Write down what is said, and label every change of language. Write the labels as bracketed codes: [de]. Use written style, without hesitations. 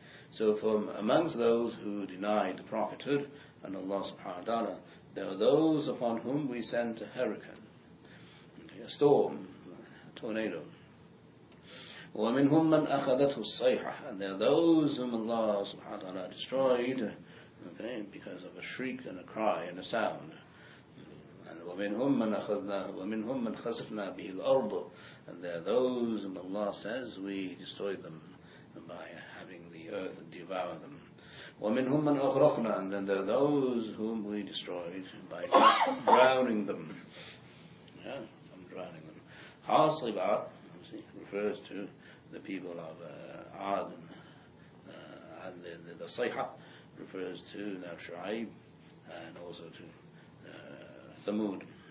[en] So from amongst those who denied the prophethood and Allah subhanahu wa ta'ala, there are those upon whom we sent a hurricane, a storm, a tornado. [ar] وَمِنْهُمْ مَنْ أَخَذَتْهُ الصَّيْحَةُ. [en] And there are those whom Allah subhanahu wa ta'ala destroyed, okay, because of a shriek and a cry and a sound. [ar] And وَمِنْهُمْ مَنْ خَسَفْنَا بِهِ الْأَرْضُ. [en] And there are those whom Allah says we destroyed them by having the earth devour them. [ar] وَمِنْهُمْ مَنْ أَغْرَقْنَا. [en] And then there are those whom we destroyed by drowning them. Yeah, from drowning them. حَاصِبًا refers to the people of Ad, and the Sayha refers to now Shu'aib and also to Thamud.